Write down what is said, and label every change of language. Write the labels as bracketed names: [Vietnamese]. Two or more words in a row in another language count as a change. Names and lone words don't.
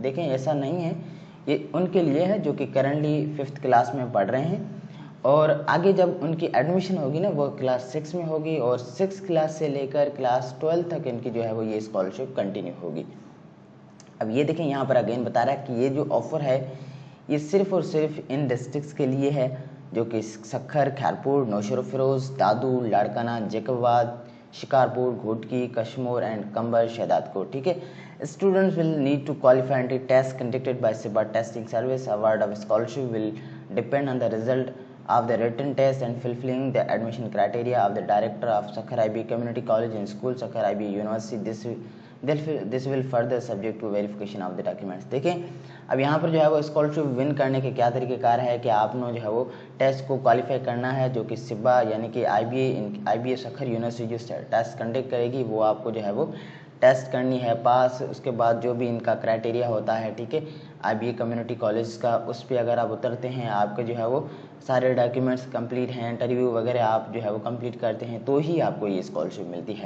[Urdu] دیکھیں ایسا نہیں ہے، یہ ان کے لیے ہے جو کہ کرنٹلی 5th کلاس میں پڑھ رہے ہیں اور آگے جب ان کی ایڈمیشن ہوگی نا وہ کلاس 6 میں ہوگی اور 6th کلاس سے لے کر کلاس 12 تک ان کی جو ہے وہ یہ اسکالرشپ کنٹینیو ہوگی. اب یہ دیکھیں یہاں پر اگین بتا رہا ہے کہ یہ جو آفر ہے یہ صرف اور صرف ان ڈسٹرکٹس کے لیے ہے جو کہ سکھر, खैरपुर, नौशेरा फिरोज़, दादू, लाड़काना, जैकबाबाद, शिकारपुर, घोटकी, कश्मीर एंड कंबर, शहदादकोट। ٹھیک ہے, [English] students will need to qualify and test conducted by Siba Testing Service. award of scholarship will depend on the result of the written test and fulfilling the admission criteria of the director of Sakhar IBA Community College and School, Sakhar IBA University. This will further subject to verification of the documents। [Urdu] دیکھیں اب یہاں پر جو ہے وہ [English] scholarship win [Urdu] کرنے کے کیا طریقہ کار ہے کہ آپ نے جو ہے وہ ٹیسٹ کو کوالیفائی کرنا ہے جو کہ سیبا یعنی کہ IBA سکھر یونیورسٹی جو [English] test conduct [Urdu] کرے گی وہ آپ کو جو ہے وہ ٹیسٹ کرنی ہے پاس. اس کے بعد جو بھی ان کا کرائٹیریا ہوتا ہے، ٹھیک ہے، IBA کمیونٹی کالج کا، اس پر اگر آپ اترتے ہیں، آپ کے جو ہے وہ سارے [English] documents complete [Urdu] ہیں، انٹرویو وغیرہ آپ جو ہے وہ کمپلیٹ کرتے ہیں تو ہی آپ کو یہ اسکالرشپ ملتی ہے.